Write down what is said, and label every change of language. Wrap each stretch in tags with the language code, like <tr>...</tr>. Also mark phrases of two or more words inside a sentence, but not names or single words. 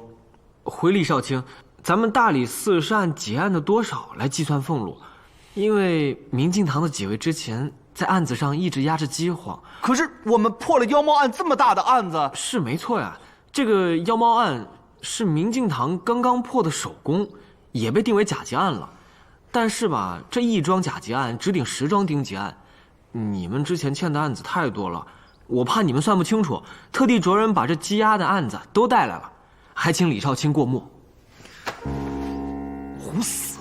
<zh>回禮少卿，咱們大理寺是按結案的多少來計算俸祿，因為明鏡堂的幾位之前在案子上一直壓着饑荒。可是我們破了妖貓案這麼大的案子，是沒錯呀。這個妖貓案是明鏡堂剛剛破的首功，也被定為甲級案了。但是吧，這一樁甲級案只頂10樁丁級案，你們之前欠的案子太多了，我怕你們算不清楚，特地着人把這積壓的案子都帶來了，還請李少卿過目。胡死！</zh>